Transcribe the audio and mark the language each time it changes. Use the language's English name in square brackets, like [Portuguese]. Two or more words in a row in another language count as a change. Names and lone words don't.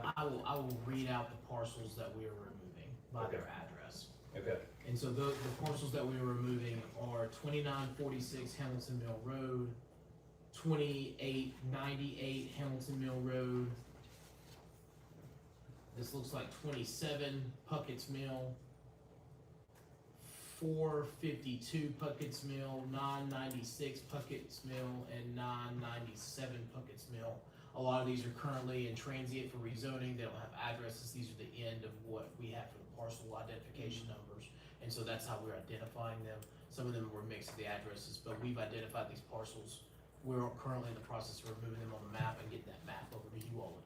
[English] I will read out the parcels that we are removing by their address. Okay. And so the parcels that we are removing are 2946 Hamilton Mill Road, 2898 Hamilton Mill Road. This looks like 27 Puckett's Mill, 452 Puckett's Mill, 996 Puckett's Mill, and 997 Puckett's Mill. A lot of these are currently in transient for rezoning. They don't have addresses. These are the end of what we have for the parcel identification numbers. And so that's how we're identifying them. Some of them were mixed with the addresses, but we've identified these parcels. We're currently in the process of removing them on the map and getting that map over to you all.